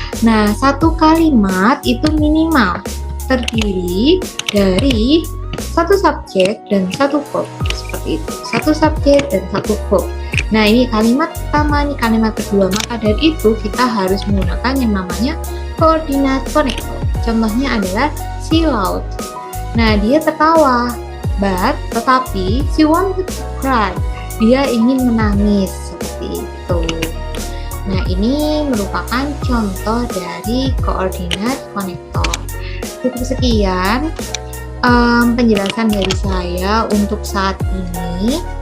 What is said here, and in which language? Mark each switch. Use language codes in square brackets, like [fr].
[id] Nah, satu kalimat itu minimal terdiri dari satu subjek dan satu verb, seperti itu. Satu subjek dan satu verb. Nah, ini kalimat pertama, ini kalimat kedua. Maka dari itu kita harus menggunakan yang namanya coordinate connector. Contohnya adalah [en] she laughed. [id] Nah, dia tertawa. [en] But, [id] tetapi [en] she wanted to cry. [id] Dia ingin menangis, seperti itu. Nah, ini merupakan contoh dari coordinate connector. Cukup sekian penjelasan dari saya untuk saat ini.